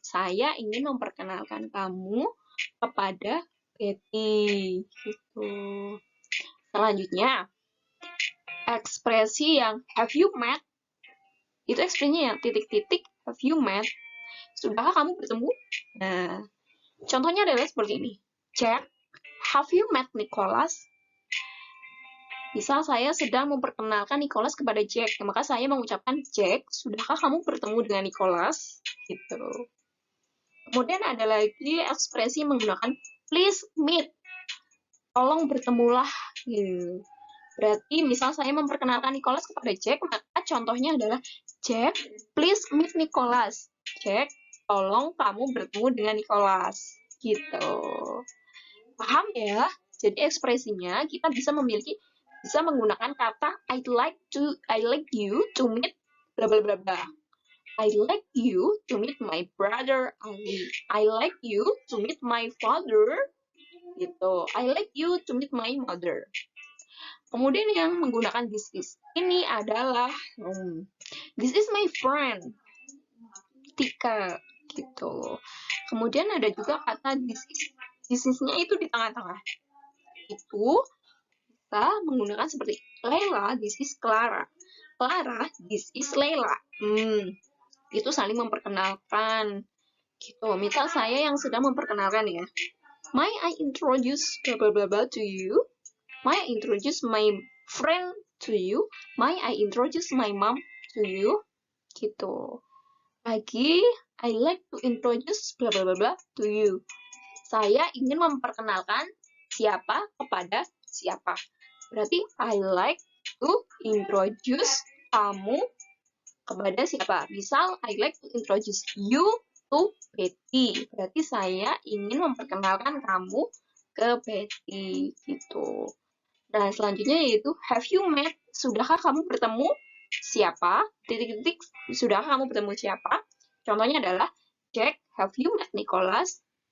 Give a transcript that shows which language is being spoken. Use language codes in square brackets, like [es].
[id] Saya ingin memperkenalkan kamu kepada Betty. Gitu. Selanjutnya, ekspresi yang [en] have you met? [id] Itu ekspresinya yang titik-titik [en] have you met? [id] Sudahkah kamu bertemu? Nah, contohnya adalah seperti ini. [en] Jack, have you met Nicholas? [id] Misal saya sedang memperkenalkan Nicholas kepada Jack, maka saya mengucapkan Jack, sudahkah kamu bertemu dengan Nicholas? Gitu. Kemudian ada lagi ekspresi menggunakan [en] please meet. [id] Tolong bertemulah. Gitu. Berarti misal saya memperkenalkan Nicholas kepada Jack, maka contohnya adalah [en] Jack, please meet Nicholas. [id] Jack, tolong kamu bertemu dengan Nicholas. Gitu. Paham ya? Jadi ekspresinya kita bisa menggunakan kata [en] I like you to meet [id] bla bla bla bla. [en] I like you to meet my brother Ali. I like you to meet my father. [id] Gitu. [en] I like you to meet my mother. [id] Kemudian yang menggunakan this is. Ini adalah [en] this is my friend Tika. [id] Gitu. Kemudian ada juga kata this is. This is-nya itu di tengah-tengah. Itu kita menggunakan seperti Laila, [en] this is Clara. Clara, this is Laila. [id] Itu saling memperkenalkan. Gitu. Misal saya yang sedang memperkenalkan ya. [en] May I introduce blah blah blah blah to you? May I introduce my friend to you? May I introduce my mom to you? [id] Gitu. Lagi, [en] I like to introduce blah blah blah blah to you. [id] Saya ingin memperkenalkan siapa kepada siapa. Berarti [en] I like to introduce [id] kamu kepada siapa. Misal, [en] I like to introduce you to Betty. [id] Berarti saya ingin memperkenalkan kamu ke Betty. Gitu. Nah, selanjutnya yaitu have you met? Sudahkah kamu bertemu siapa? Titik-titik, sudahkah kamu bertemu siapa? Contohnya adalah [en] Jack, have you met Nicholas?